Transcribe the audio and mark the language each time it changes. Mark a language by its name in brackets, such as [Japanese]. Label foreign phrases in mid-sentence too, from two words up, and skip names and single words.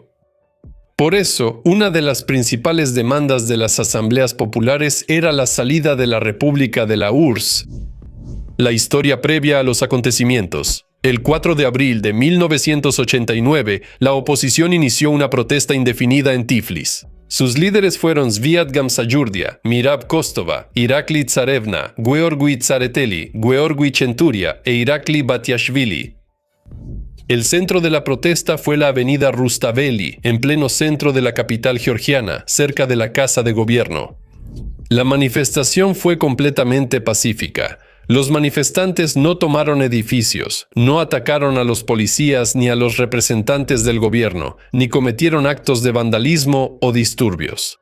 [Spanish] Por eso, una de las principales demandas de las asambleas populares era la salida de la República de la URSS. La historia previa a los acontecimientos. El 4 de abril de 1989, la oposición inició una protesta indefinida en Tiflis. Sus líderes fueron Zviad Gamsayurdia, Mirab Kostova, Irakli Tsarevna, Georgi Tsareteli, Georgi Chenturia e Irakli Batiashvili. El centro de la protesta fue la avenida Rustaveli, en pleno centro de la capital georgiana, cerca de la Casa de Gobierno. La manifestación fue completamente pacífica. Los manifestantes no tomaron edificios, no atacaron a los policías ni a los representantes del gobierno, ni cometieron actos de vandalismo o disturbios.